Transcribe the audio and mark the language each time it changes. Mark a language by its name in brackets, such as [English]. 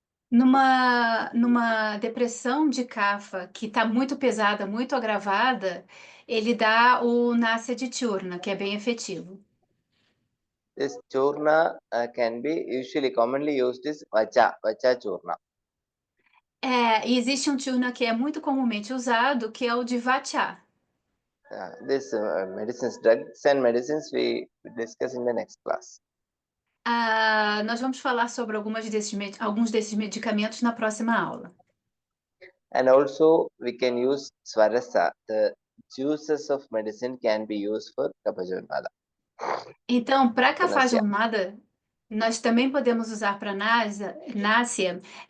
[Portuguese] Numa depressão de Kapha que está muito pesada, muito agravada, ele dá o Nasya de Churna, que é bem efetivo. [English] This Churna can be usually commonly used as Vacha Churna. [Portuguese] E existe um Churna que é muito comumente usado, que é o de Vacha. [English] This drugs and medicines we discuss in the next class. [Portuguese] Nós vamos falar sobre alguns desses medicamentos na próxima aula. [English] And also we can use Swarasa. The juices of medicine can be used for Kabhaja Unmada. [Portuguese] Então, para [English] So Nasya. [Portuguese] cafajomada, nós também podemos usar para náusea.